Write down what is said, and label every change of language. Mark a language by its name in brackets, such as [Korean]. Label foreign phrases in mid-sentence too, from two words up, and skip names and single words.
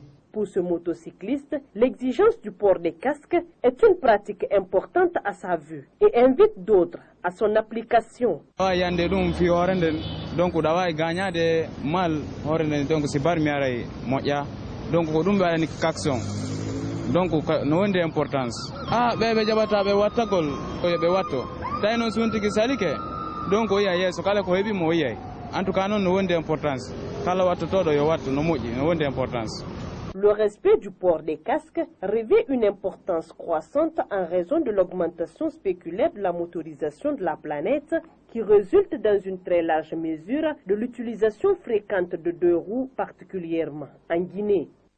[French] Pour ce motocycliste, l'exigence du port des casques est une pratique importante à sa vue et invite d'autres à son application. [Fula] Donc no wonde importance ɓe jaɓata ɓe wattagol ɓe watto tawi noon suntiki salike donc o yiya yeeso kala ko heeɓi mo yiyay [French] en tout cas [Fula] noon no wonde importance kala wattotoɗo yo watto no moƴƴi no wonde importance. [French] Le respect du port des casques revêt une importance croissante en raison de l'augmentation spéculaire de la motorisation de la planète qui résulte dans une très large mesure de l'utilisation fréquente de deux roues, particulièrement en Guinée.